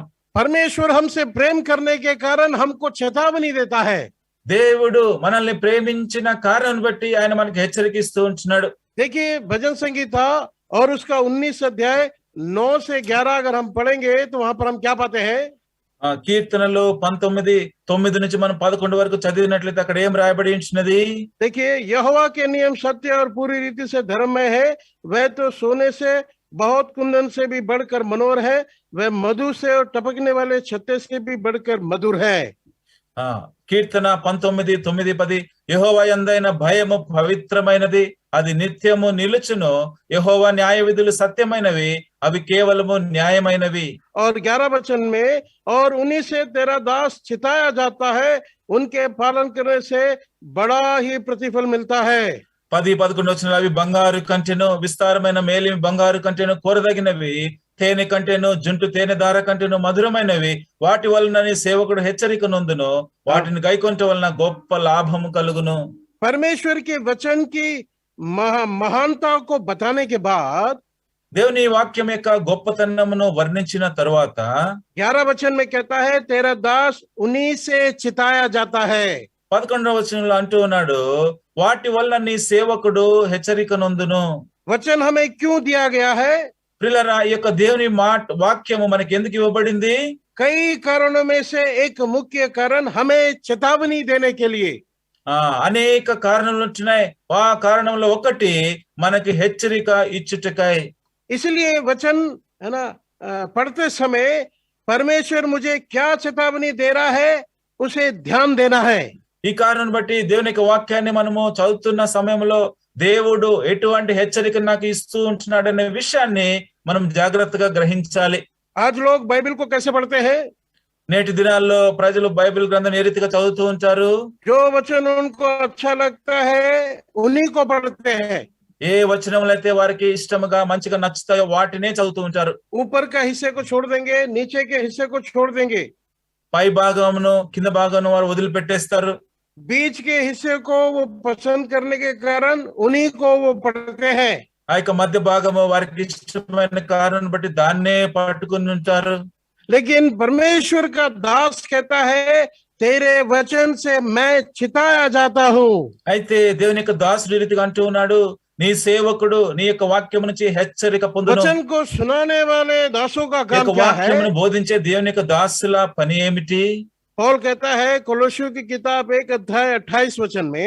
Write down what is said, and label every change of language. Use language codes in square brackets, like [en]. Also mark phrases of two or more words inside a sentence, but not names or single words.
[hi] परमेश्वर हमसे प्रेम करने के कारण हमको चेतावनी देता है। [te] దేవుడు మనల్ని ప్రేమించిన కారణం బట్టి ఆయన మనకి హెచ్చరికిస్తూ ఉంటున్నాడు. [hi] देखिए भजन संगीता और उसका 19 अध्याय 9 से 11 अगर हम पढ़ेंगे तो वहां पर हम क्या पाते हैं? [te] కీర్తనలు 19:9 నుంచి మనం 11 వరకు చదివినట్లయితే అక్కడ ఏం రాయబడి ఉంటున్నది? [hi] देखिए, यहोवा के नियम सत्य और पूरी रीति से धर्ममय है, वह तो सोने से बहुत कुंदन से भी बढ़कर मनोहर है, वह मधु से और टपकने वाले छत्ते से भी बढ़कर मधुर है। [te] కీర్తన 19:9-10 యెహోవా యందైన భయము పవిత్రమైనది, అది నిత్యము నిలుచును. యెహోవా న్యాయ విధులు సత్యమైనవి, అవి కేవలము న్యాయమైనవి. [hi] और 11 वचन में, और उन्हीं से तेरा दास चिताया जाता है, उनके पालन करने से बड़ा ही प्रतिफल मिलता है। [te] 10-11 వచనాలు, అవి బంగారు కంటెను, విస్తారమైన మేలిమి బంగారు కంటెను, కోరదగినవి, తేనె కంటెను, జుంటు తేనె దార కంటెను మధురమైనవి. వాటి వలన నీ సేవకుడు హెచ్చరిక నొందును, వాటిని గైకొనట వలన గొప్ప లాభము కలుగును. [hi] परमेश्वर के वचन की महानता को बताने के बाद [te] దేవుని వాక్యం యొక్క గొప్పతనమును వర్ణించిన తరువాత [hi] 11 वचन में कहता है, तेरा दास उन्हीं से चिताया जाता है। [te] 11వ వచనంలో అంటూ ఉన్నాడు, వాటి వలన నీ సేవకుడు హెచ్చరిక నొందును. [hi] वचन हमें क्यों दिया गया है? [te] ప్రియులారా, ఈ యొక్క దేవుని వాక్యము మనకి ఎందుకు ఇవ్వబడింది? कई कारणों में से एक मुख्य कारण हमें चेतावनी देने के लिए। అనేక కారణాలు ఉంటున్నాయి. ఆ కారణంలో ఒకటి మనకి హెచ్చరిక ఇచ్చుటకై. [hi] इसलिए वचन है ना, पढ़ते समय परमेश्वर मुझे क्या चेतावनी दे रहा है, उसे ध्यान देना है। [te] ఈ కారణం బట్టి దేవుని యొక్క వాక్యాన్ని మనము చదువుతున్న సమయంలో దేవుడు ఎటువంటి హెచ్చరిక నాకు ఇస్తూ ఉంటున్నాడనే విషయాన్ని మనం జాగ్రత్తగా గ్రహించాలి. [hi] आज लोग बाइबल को कैसे पढ़ते हैं? [te] నేటి దినాల్లో ప్రజలు బైబిల్ గ్రంథం ఏ రీతిగా చదువుతూ ఉంటారు? [hi] जो वचन उनको अच्छा लगता है उन्हीं को पढ़ते हैं। [te] ఏ వచనములు అయితే వారికి ఇష్టముగా మంచిగా నచ్చుతాయో వాటినే చదువుతూ ఉంటారు. [hi] ऊपर का हिस्से को छोड़ देंगे, नीचे के हिस्से को छोड़ देंगे। [te] పై భాగమును కింద భాగమును వారు వదిలిపెట్టేస్తారు. [hi] बीच के हिस्से को वो पसंद करने के कारण उन्हीं को वो पढ़ते हैं। [te] ఆ యొక్క మధ్య భాగము వారికి ఇష్టమైన కారణం బట్టి దాన్నే పట్టుకుని ఉంటారు. [hi] लेकिन परमेश्वर का दास कहता है, तेरे वचन से मैं चिताया जाता हूँ। [te] అయితే దేవుని యొక్క దాసుడు ఈ రీతిగా అంటూ ఉన్నాడు, నీ సేవకుడు నీ యొక్క వాక్యం నుంచి హెచ్చరిక పొందును. [hi] वचन को सुनाने वाले दासों का [te] ఈ [hi] काम [te] యొక్క [hi] क्या है? [te] వాక్యమును బోధించే దేవుని యొక్క దాసుల పని ఏమిటి? [hi] पौल कहता है कोलोसियों की किताब 1:28 वचन में,